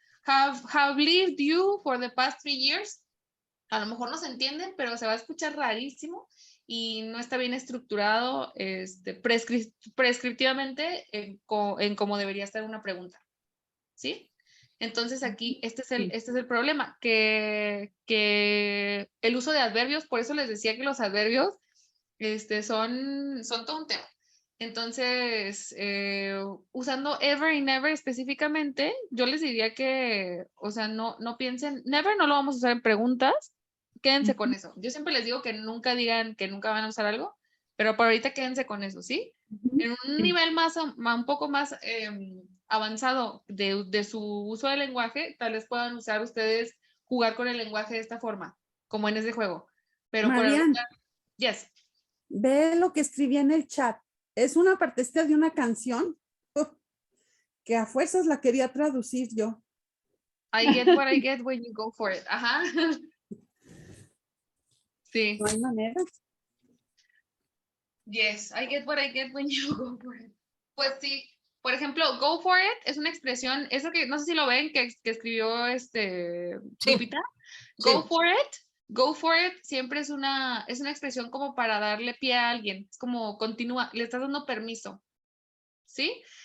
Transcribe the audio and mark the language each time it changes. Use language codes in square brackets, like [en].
[en] Have lived you for the past 3 years. [es] A lo mejor no se entienden, pero se va a escuchar rarísimo y no está bien estructurado prescriptivamente en cómo debería estar una pregunta. ¿Sí? Entonces aquí este es el problema, que el uso de adverbios, por eso les decía que los adverbios son todo un tema. Entonces, usando ever y never específicamente, yo les diría que, o sea, no piensen, never no lo vamos a usar en preguntas, quédense con eso. Yo siempre les digo que nunca digan que nunca van a usar algo, pero por ahorita quédense con eso, ¿sí? En un nivel un poco más avanzado de su uso del lenguaje, tal vez puedan usar ustedes jugar con el lenguaje de esta forma, como en ese juego. Pero por Marian, ahorita, [en] yes. [es] ve lo que escribí en el chat. Es una partecita de una canción que a fuerzas la quería traducir yo. [en] I get what I get when you go for it. [es] Ajá. Sí. No hay manera. [en] Yes, I get what I get when you go for it. [es] Pues sí. Por ejemplo, [en] go for it [es] es una expresión, eso que no sé si lo ven, que escribió Sí. Lupita. Sí. [en] Go for it [es] siempre es una expresión como para darle pie a alguien. Es como continúa, le estás dando permiso. ¿Sí?